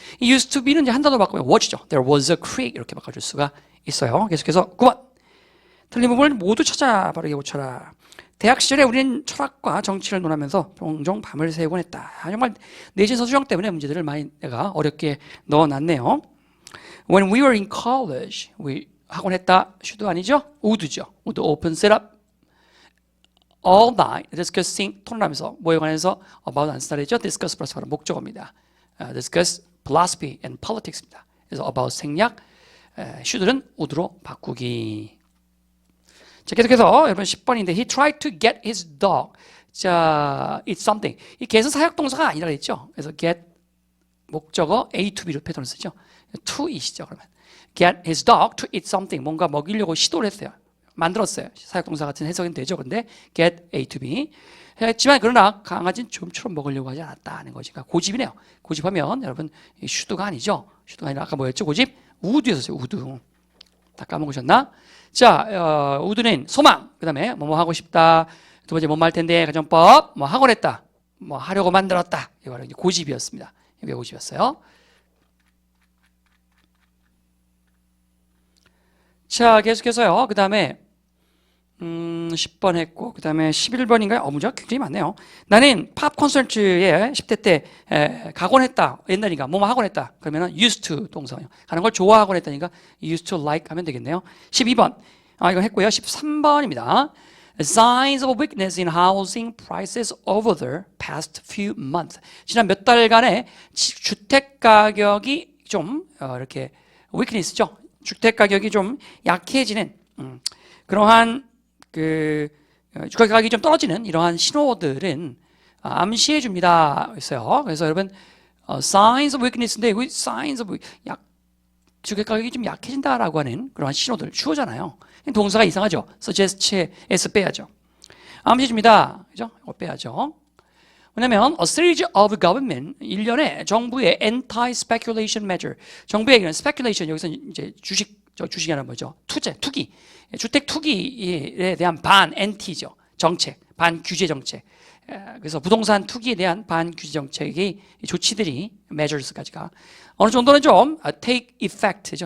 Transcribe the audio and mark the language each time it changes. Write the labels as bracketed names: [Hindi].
[Korean] 이 used to be는 이제 한 단어로 바꾸면 was죠. [English] There was a creek [Korean] 이렇게 바꿔줄 수가 있어요. 계속해서 9번 틀린 부분을 모두 찾아 바르게 고쳐라. 대학 시절에 우리는 철학과 정치를 논하면서 종종 밤을 새곤 했다. 정말 내신 서술형 때문에 문제들을 많이 내가 어렵게 넣어놨네요. [English] When we were in college, [Korean] 하곤 했다. [English] should 아니죠? would죠. would open set up all night discussing [Korean] 토론하면서 뭐에 관해서 [English] about [Korean] 안 쓰다 했죠? [English] discuss [Korean] 플러스 바로 목적어입니다. [English] discuss philosophy and politics입니다. [Korean] 그래서 about 생략, should는 would로 바꾸기. 자, 계속해서 여러분 10번인데 [English] he tried to get his dog. 자, eat something. [Korean] 이 get은 사역동사가 아니라 그랬죠. 그래서 get 목적어 A to B로 패턴을 쓰죠. [English] to eat이죠. 그러면 get his dog to eat something. [Korean] 뭔가 먹이려고 시도를 했어요. 만들었어요. 사역동사 같은 해석은 되죠. 근데 get A to B 했지만 그러나 강아지는 좀처럼 먹으려고 하지 않았다는 것이 그러니까 고집이네요. 고집하면 여러분 should가 아니죠. should가 아니라 아까 뭐였죠? 고집? would였어요. would. 다 까먹으셨나? 자, would는 소망. 그 다음에 뭐뭐 하고 싶다. 두 번째 뭐뭐 할 텐데 가정법 뭐 하곤 했다. 뭐 하려고 만들었다. 이거 바로 고집이었습니다. 이게 고집이었어요. 자, 계속해서요. 그 다음에 10번 했고 그 다음에 11번인가요? 문제가 굉장히 많네요. 나는 팝 콘서트에 10대 때 가곤 했다. 옛날이니까 뭐뭐 하곤 했다. 그러면은 used to 동사요. 가는 걸 좋아하곤 했다니까 used to like 하면 되겠네요. 12번 이거 했고요. 13번입니다. [English] Signs of weakness in housing prices over the past few months. [Korean] 지난 몇 달간의 주택 가격이 좀 이렇게 weakness죠. 주택 가격이 좀 약해지는 그러한 주택 가격이 좀 떨어지는 이러한 신호들은 암시해 줍니다. 그래서 여러분 [English] signs of weakness [Korean] 인데 signs of 주택 가격이 좀 약해진다라고 하는 그러한 신호들 주어잖아요. 동사가 이상하죠. suggest에서 빼야죠. 암시해 줍니다. 그죠? 이거 빼야죠. [English] 왜냐면 a series of government [Korean] 일련의 정부의 [English] anti-speculation measure. [Korean] 정부의 speculation 여기서 이제 주식이 하는 뭐죠? 투기. 주택 투기에 대한 anti죠. 정책, 반규제 정책. 그래서 부동산 투기에 대한 반규제 정책의 조치들이 measures까지가 어느 정도는 좀 take effect죠.